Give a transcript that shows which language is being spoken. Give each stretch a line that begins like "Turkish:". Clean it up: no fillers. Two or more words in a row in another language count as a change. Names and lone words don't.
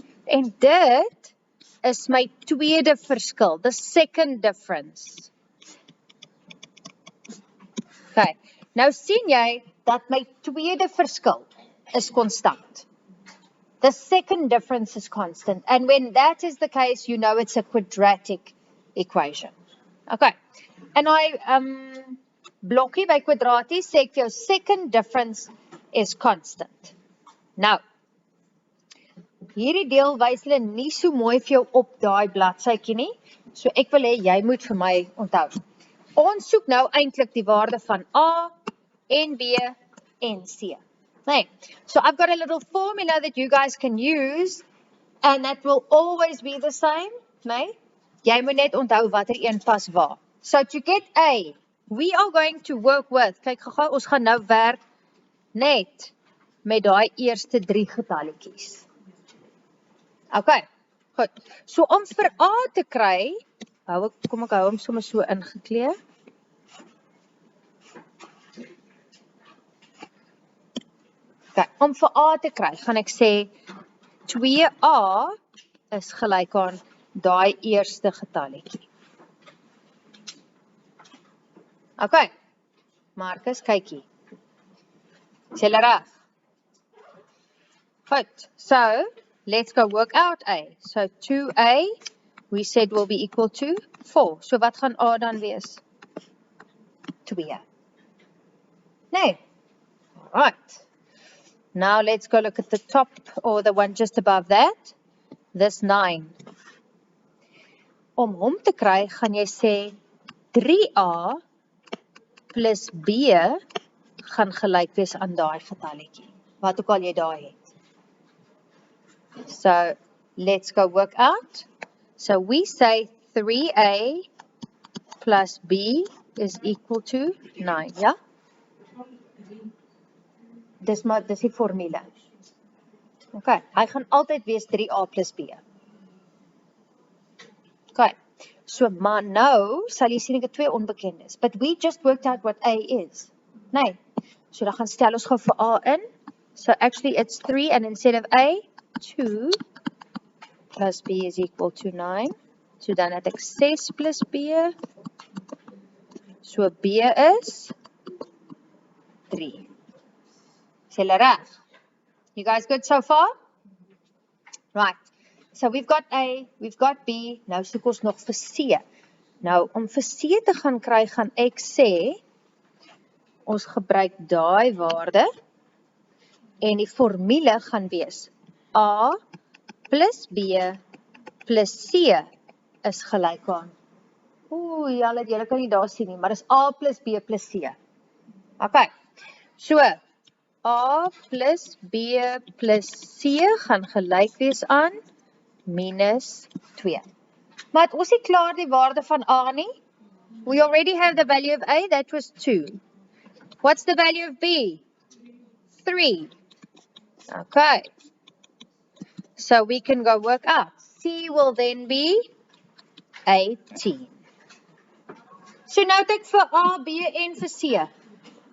Afrikaans: En dit is my tweede verskil,
English: the second difference.
Afrikaans: Okay, nou sien jy dat my tweede verskil is konstant.
English: The second difference is constant. And when that is the case, you know it's a quadratic equation.
Afrikaans: Okay, en blokkie by kwadraties sê ek vir jou
English: second difference is constant.
Afrikaans: Nou, hierdie deel wys hulle nie so mooi vir jou op daai bladsytjie nie. So ek wil hê jy moet vir my onthou. Ons soek nou eintlik die waarde van A en B en C. Nee.
English: So I've got a little formula that you guys can use and that will always be the same,
Afrikaans: nee? Jy moet net onthou watter een pas waar.
English: So to get A, we are going to work with,
Afrikaans: kyk gou, ons gaan nou werk net met daai eerste 3 getalletjies. Okay, goed. So om vir A te kry, kom ek hou hom sommer so ingekleer. Okay, om vir A te kry, gaan ek sê 2A is gelyk aan daai eerste getalletjie. Okay, Marcus, kyk hier. Is julle reg? Goed,
English: so let's go work out A. So 2A, we said will be equal to 4.
Afrikaans: So wat gaan A dan wees? 2. Nee.
English: All right. Now let's go look at the top or the one just above that. This 9.
Afrikaans: Om hom te kry, gaan jy sê 3A plus B gaan gelyk wees aan daai getalletjie. Wat ook al jy daar het.
English: So, let's go work out. So, we say 3A plus B is equal to 9,
Afrikaans: ja? Dis die formule. Okay, hy gaan altyd wees 3A plus B. Okay, so maar nou sal jy sien ek het 2 onbekendes.
English: But we just worked out what A is.
Afrikaans: Nee, so dan gaan stel ons gou vir A in.
English: So actually it's 3 and instead of A, 2 plus B is equal to 9.
Afrikaans: So dan het ek 6 plus B. So B is 3. Is julle reg?
English: You guys good so far? Right. So we've got A, we've got B.
Afrikaans: Nou soek ons nog vir C. Nou om vir C te gaan kry, gaan ek sê ons gebruik daai waarde en die formule gaan wees A plus B plus C is gelyk aan. Julle kan nie daar sien nie, maar dis A plus B plus C. Okay, so A plus B plus C gaan gelyk wees aan minus 2. Maar het ons nie klaar die waarde van A nie?
English: We already have the value of A, that was 2. What's the value of B? 3. Okay. So we can go work out. C will then be 18.
Afrikaans: So nou het ek vir A, B en vir C.